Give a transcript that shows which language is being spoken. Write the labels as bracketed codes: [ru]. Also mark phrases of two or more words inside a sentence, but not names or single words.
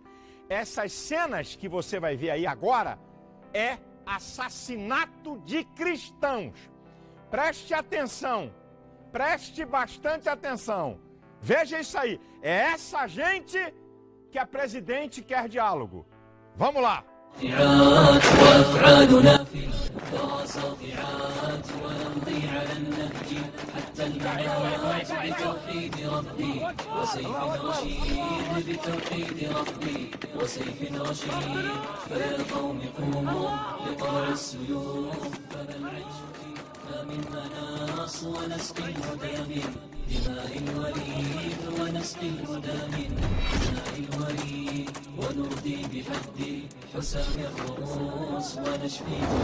[pt] Essas cenas que você vai ver aí agora é assassinato de cristãos. Preste atenção, preste bastante atenção. Veja isso aí, é essa gente que a presidente quer diálogo. Vamos lá. [ar] وأفعالنا في الهدى ساطعات ونمضي على النهج حتى الممات بتوحيد ربي وسيف رشيد بتوحيد ربي وسيف رشيد فيا قوم قوموا لطلع السيوف فما العيش فينا من مناص ونسقي الهدى من دماء الوليد ونسقي الهدى من دماء الوليد ونرضي بحد حسام الرؤوس ونشفي